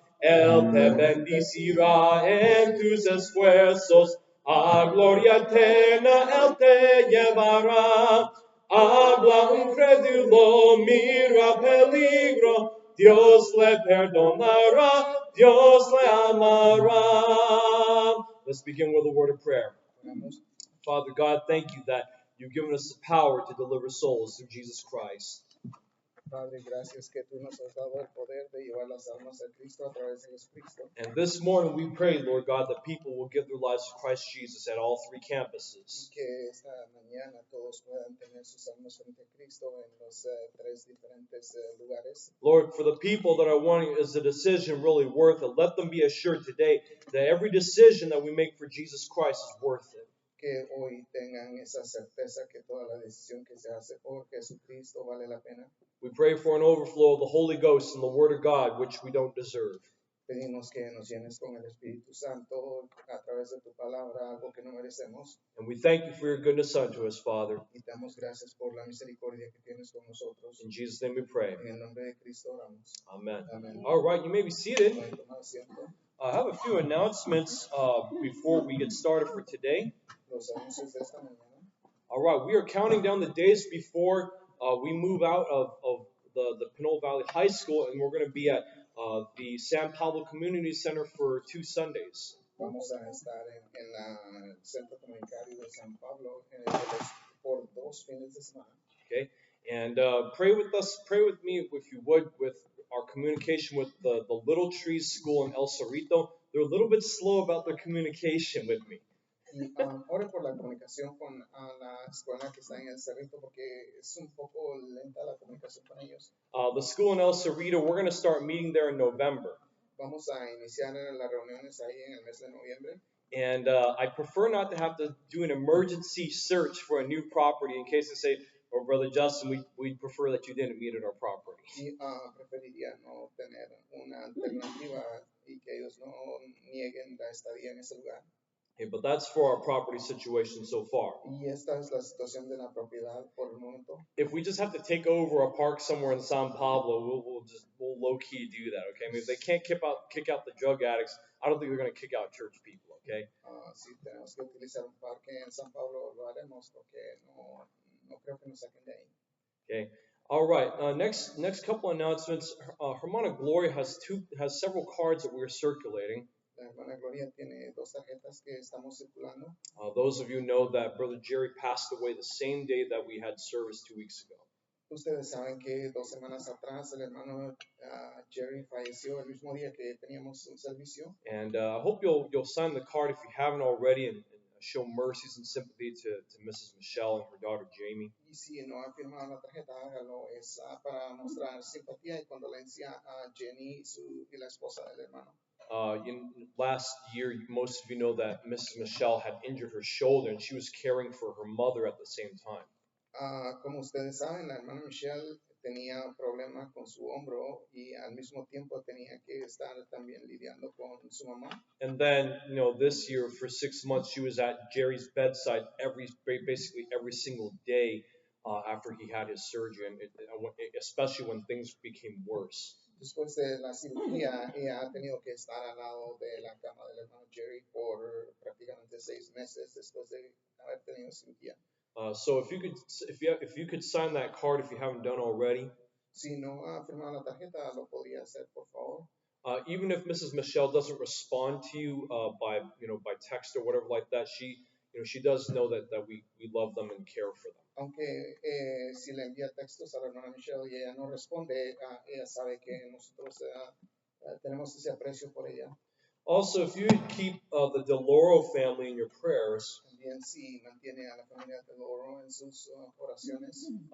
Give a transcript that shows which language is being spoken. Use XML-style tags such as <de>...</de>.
<es>Él te bendecirá en tus esfuerzos, a gloria eterna Él te llevará. Habla un crédulo, mira peligro, Dios le perdonará, Dios le amará.</es> <en>Let's begin with a word of prayer. Father God, thank you that you've given us the power to deliver souls through Jesus Christ.</en> <es>Padre, gracias que tú nos has dado el poder de llevar las almas a Cristo a través de Jesucristo.</es> <en>And this morning we pray, Lord God, that people will give their lives to Christ Jesus at all three campuses.</en> <es>Que esta mañana todos puedan tener sus almas frente a Cristo en los tres diferentes lugares.</es> <en>Lord, for the people that are wanting, is the decision really worth it? Let them be assured today that every decision that we make for Jesus Christ is worth it.</en> <es>Que hoy tengan esa certeza que toda la decisión que se hace por Jesucristo vale la pena.</es> <en>We pray for an overflow of the Holy Ghost and the Word of God, which we don't deserve.</en> <es>Pedimos que nos llenes con el Espíritu Santo a través de tu palabra, algo que no merecemos.</es> <en>And we thank you for your goodness unto us, Father.</en> <es>Y damos gracias por la misericordia que tienes con nosotros.</es> <en>In Jesus' name we pray.</en> <es>En el nombre de Cristo oramos. Amen. Amen.</es> <en>All right, you may be seated.</en> <es>Pueden tomar asiento.</es> <en>I have a few announcements before we get started for today.</en> <es>Los anuncios de esta mañana.</es> <en>All right, we are counting down the days before we move out of the Pinole Valley High School, and we're going to be at the San Pablo Community Center for 2 Sundays.</en> <es>Vamos a estar en el Centro Comunitario de San Pablo por 2 fines de semana.</es> <en>Okay, and pray with me if you would, with our communication with the Little Trees School in El Cerrito. They're a little bit slow about their communication with me.</en> <es>Y ore por la comunicación con la escuela que está en el Cerrito porque es un poco lenta la comunicación con ellos.</es> <en>The school in El Cerrito, we're going to start meeting there in November.</en> <es>Vamos a iniciar las reuniones ahí en el mes de noviembre.</es> <en>And I prefer not to have to do an emergency search for a new property in case they say, "Oh, Brother Justin, we prefer that you didn't meet at our property."</en> <es>Y preferiría no tener una alternativa y que ellos no nieguen la estadía en ese lugar.</es> <en>Okay, but that's for our property situation so far.</en> <es>Y esta es la situación de la propiedad por el momento.</es> <en>If we just have to take over a park somewhere in San Pablo, we'll low key do that. Okay, I mean, if they can't kick out the drug addicts, I don't think they're going to kick out church people. Okay.</en> <es>Si tenemos que utilizar un parque en San Pablo, lo haremos porque no creo que nos saquen de ahí.</es> <en>Okay. All right. Next couple announcements. Hermana Gloria has several cards that we're circulating.</en> <es>La hermana Gloria tiene 2 tarjetas que estamos circulando.</es> <en>Those of you know that Brother Jerry passed away the same day that we had service 2 weeks ago.</en> <es>Ustedes saben que 2 semanas atrás el hermano Jerry falleció el mismo día que teníamos un servicio.</es> <en>And I hope you'll sign the card if you haven't already and show mercies and sympathy to Mrs. Michelle and her daughter Jamie.</en> <es>Y si no ha firmado la tarjeta, hágalo. Es para mostrar simpatía y condolencia a Jenny y la esposa del hermano.</es> <en>Last year, most of you know that Mrs. Michelle had injured her shoulder and she was caring for her mother at the same time.</en> <es>Como ustedes saben, la hermana Michelle tenía problemas con su hombro y al mismo tiempo tenía que estar también lidiando con su mamá.</es> <en>And then, this year for 6 months, she was at Jerry's bedside basically every single day after he had his surgery, and especially when things became worse.</en> <es>Después de la cirugía, ella ha tenido que estar al lado de la cama del hermano Jerry por prácticamente 6 meses después de haber tenido cirugía.</es> <en>So if you could sign that card if you haven't done already.</en> <es>Si no ha firmado la tarjeta, lo podría hacer, por favor.</es> <en>Even if Mrs. Michelle doesn't respond to you by text or whatever like that, she does know that we love them and care for them.</en> <es>Aunque si le envía textos a la hermana Michelle y ella no responde, ella sabe que nosotros tenemos ese aprecio por ella.</es> <en>Also, if you keep the DeLoro family in your prayers,</en> <es>también si mantiene a la familia DeLoro en sus oraciones.</es>